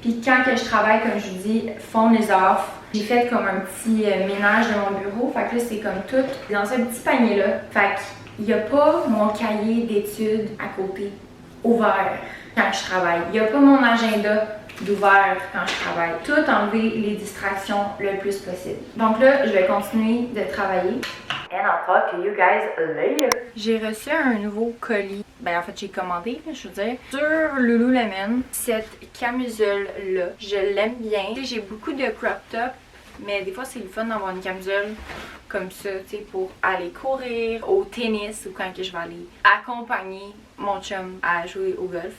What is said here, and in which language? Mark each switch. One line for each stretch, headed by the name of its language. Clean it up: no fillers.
French: Puis quand que je travaille, comme je vous dis,
English: phone is off.
French: J'ai fait comme un petit ménage de mon bureau, fait que là c'est comme tout dans ce petit panier-là. Fait qu'il n'y a pas mon cahier d'études à côté ouvert quand je travaille. Il n'y a pas mon agenda d'ouvert quand je travaille. Tout enlever les distractions le plus possible. Donc là, je vais continuer de travailler.
English: And I'll talk to you guys later.
French: J'ai reçu un nouveau colis. Ben en fait, j'ai commandé, je veux dire, sur Lululemon. Cette camisole-là, je l'aime bien. J'ai beaucoup de crop top. Mais des fois, c'est le fun d'avoir une camisole comme ça, tu sais, pour aller courir, au tennis ou quand que je vais aller accompagner mon chum à jouer au golf.